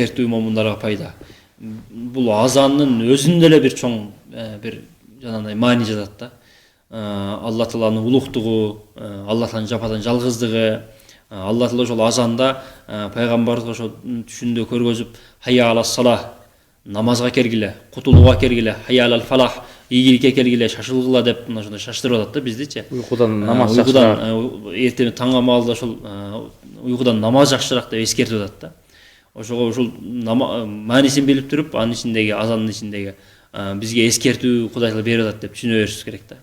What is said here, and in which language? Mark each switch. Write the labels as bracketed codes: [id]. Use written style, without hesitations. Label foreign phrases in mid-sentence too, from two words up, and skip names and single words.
[ky] Эскертүү момундарга пайда. Бул азанын өзүндө эле бир чоң бир жанагындай маани жатат да. Алла Тааланын улуктугу, Алла Тааланын жападан жалгыздыгы, Алла Таала ошол азанда пайгамбарыбызга ошо түшүндө көргөзүп, [ar] حي على الصلاة, [ky] намазга кергиле, кутулууга кергиле, [ar] حي على الفلاح, [ky] ийгиликке кергиле, шашылгыла деп мына ошондой шаштырып атат да биздичи. Уйкудан намаз жакшыраак. Эртең таңга маалда ошол уйкудан намаз жакшыраак деп эскертип атат да. Ошого ушул маанисин билип туруп, анын ичиндеги азандын ичиндеги бизге эскертүү Кудай Таала берип атат деп түшүнө беришибиз керек да.